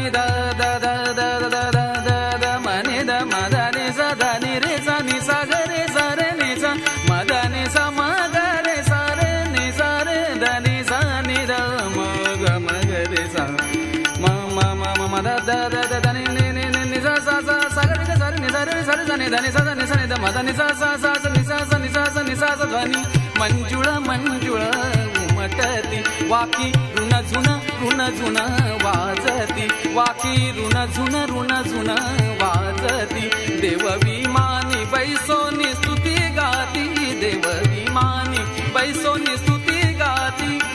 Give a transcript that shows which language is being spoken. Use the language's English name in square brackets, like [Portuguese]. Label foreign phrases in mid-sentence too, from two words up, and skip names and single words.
[Marathi] द द द द द द द द मनि द मदनि स धनि रे स नि स ग रे स रे नि स मदनि स म ग रे स रे नि स रे ध नि स नि द म ग म ग रे स म म म म द द द द ध नि नि नि नि स स स स ग रे स रे नि स रे स रे स नि ध नि स ध नि स नि द म ध नि स स स स नि स स नि स स नि स स ध्वनि मंजुळ मंजुळ उमटती वाकी ऋण झुन वाजती वाकी ऋण झुन वाजती देव विमानी बैसोनी स्तुती गाती देव विमानी बैसोनी स्तुती गाती